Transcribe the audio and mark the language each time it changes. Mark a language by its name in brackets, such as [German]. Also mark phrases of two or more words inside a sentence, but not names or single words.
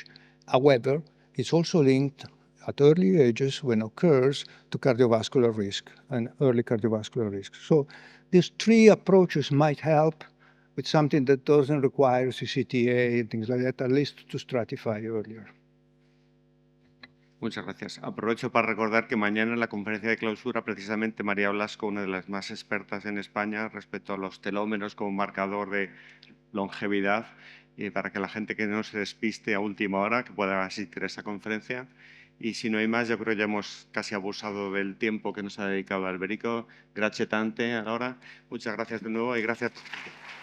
[English] However, it's also linked at early ages when occurs to cardiovascular risk and early cardiovascular risk. So these three approaches might help with something that doesn't require CCTA and things like that, at least to stratify earlier. [Spanish] Muchas gracias. Aprovecho para recordar que mañana en la conferencia de clausura, precisamente María Blasco, una de las más expertas en España respecto a los telómeros como marcador de longevidad, y para que la gente que no se despiste a última hora que pueda asistir a esa conferencia. Y si no hay más, yo creo que ya hemos casi abusado del tiempo que nos ha dedicado Alberico. [Italian] Grazie tante, [Spanish] ahora. Muchas gracias de nuevo y gracias.